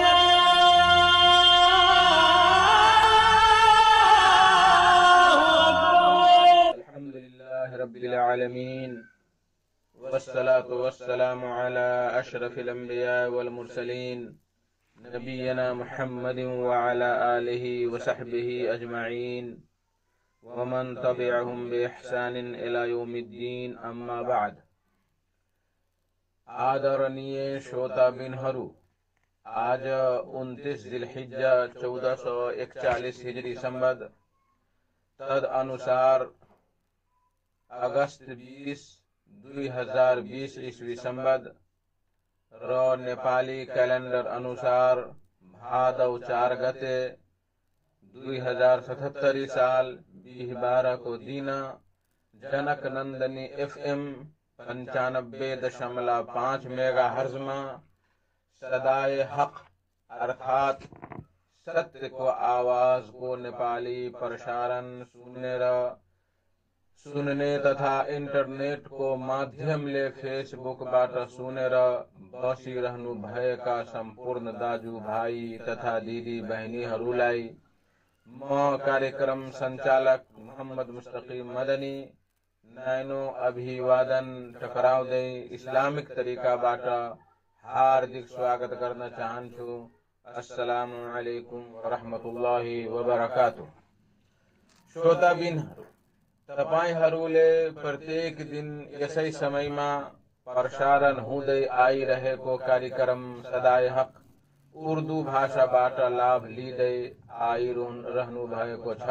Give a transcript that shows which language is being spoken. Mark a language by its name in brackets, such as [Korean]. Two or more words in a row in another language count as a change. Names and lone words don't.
[Arabic] الحمد لله رب العالمين والصلاة والسلام على أشرف الأنبياء والمرسلين نبينا محمد وعلى آله وصحبه أجمعين ومن تبعهم بإحسان إلى يوم الدين أما بعد. [Nepali] आदरणीय श्रोताबिनहरू, आज 29 जिलहिज्जा 1441 हिजरी संबत तद अनुसार अगस्त 20 2020 ईस्वी संबत र नेपाली कैलेंडर अनुसार भादव 4 गते 2077 साल 12 को दीना जनक नंदनी FM 95.5 मेगाहर्ट्ज में सदाए हक अर्थात सत्य को आवाज को नेपाली प्रसारण सुनने तथा इंटरनेट को माध्यम ले फेसबुक बाट सुनेर बसिरहनु भएका सम्पूर्ण दाजु भाई तथा दिदी बहिनीहरूलाई म कार्यक्रम संचालक मोहम्मद मुस्तकीम मदनी नैनो अभिवादन टकराउँदै इस्लामिक तरिकाबाट हार्दिक स्वागत गर्न चाहन्छु। [Arabic] السلام عليكم ورحمة الله وبركاته. [Nepali] श्रोताबिनहरू, तपाईहरूले प्रत्येक दिन यसै समयमा प्रसारण हुँदै आइरहेको कार्यक्रम सदाए हक उर्दू भाषाबाट लाभ लिँदै आइरहनु भएको छ।